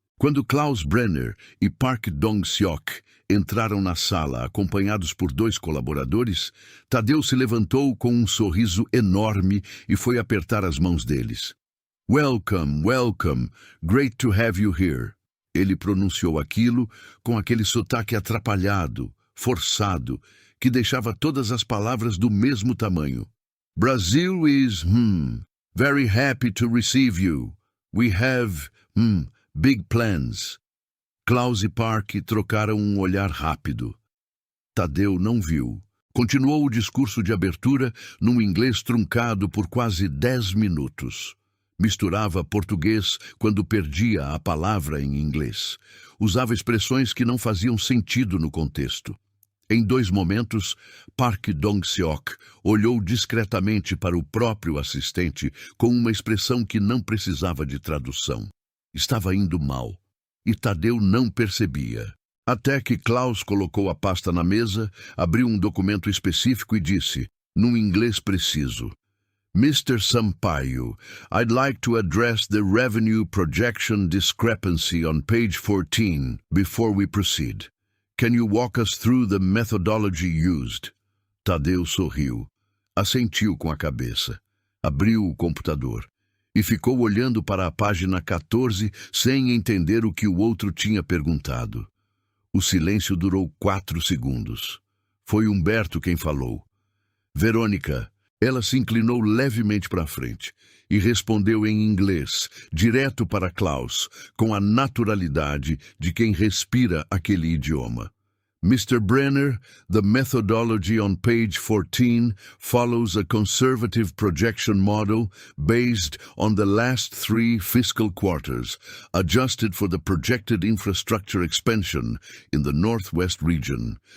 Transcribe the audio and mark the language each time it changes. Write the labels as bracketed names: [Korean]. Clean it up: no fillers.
[Portuguese] Quando Klaus Brenner e Park Dong-seok entraram na sala acompanhados por 2 colaboradores, Tadeu se levantou com um sorriso enorme e foi apertar as mãos deles. [English] Welcome, welcome. Great to have you here. [Portuguese] Ele pronunciou aquilo com aquele sotaque atrapalhado, forçado, que deixava todas as palavras do mesmo tamanho. [English] Brazil is, very happy to receive you. We have, big plans. [Portuguese] Klaus e Park trocaram um olhar rápido. Tadeu não viu. Continuou o discurso de abertura num inglês truncado por quase 10 minutos. Misturava português quando perdia a palavra em inglês. Usava expressões que não faziam sentido no contexto. Em 2 momentos, Park Dong-seok olhou discretamente para o próprio assistente com uma expressão que não precisava de tradução. Estava indo mal, e Tadeu não percebia. Até que Klaus colocou a pasta na mesa, abriu um documento específico e disse, num inglês preciso, Mr. [English] Sampaio, I'd like to address the revenue projection discrepancy on page 14 before we proceed. Can you walk us through the methodology used? [Portuguese] Tadeu sorriu, assentiu com a cabeça, abriu o computador e ficou olhando para a página 14 sem entender o que o outro tinha perguntado. O silêncio durou 4 segundos. Foi Humberto quem falou. Verônica. Ela se inclinou levemente para frente e respondeu em inglês, direto para Klaus, com a naturalidade de quem respira aquele idioma. [English] Mr. Brenner, the methodology on page 14 follows a conservative projection model based on the last 3 fiscal quarters, adjusted for the projected infrastructure expansion in the Northwest region.